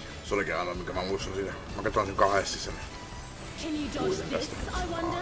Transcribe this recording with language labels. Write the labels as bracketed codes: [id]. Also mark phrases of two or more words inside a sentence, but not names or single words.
[fi] Se olikin ainoa, mikä mä muistan siinä. Mä katsoin sen kahdesti sen. [en] Can you dodge [fi] Kuulin [en] this, [fi] tästä. [en] I wonder?